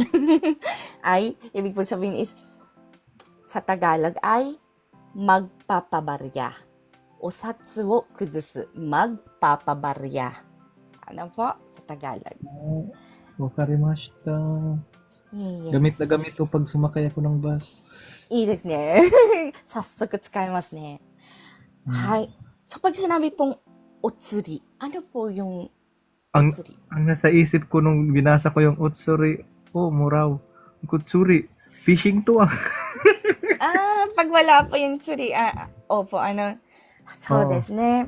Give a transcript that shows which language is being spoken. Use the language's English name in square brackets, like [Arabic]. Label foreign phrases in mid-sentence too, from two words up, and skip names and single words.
[Filipino] Ay, ibig po sabihin is, sa Tagalog ay magpapabarya. [Japanese] お札を崩す, magpapabarya. [Filipino] Ano po? Sa Tagalog. Wakarimashita. Gamit na gamit to pag sumakay ako ng bus. [Japanese] いいですね。早速使えますね。 [Filipino] はい。So, pag sinabi pong otsuri, ano po yung otsuri? Ang nasa isip ko nung binasa ko yung otsuri, muraw. Kutsuri, fishing to Pag wala po yung tsuri, opo, [Japanese] そうですね.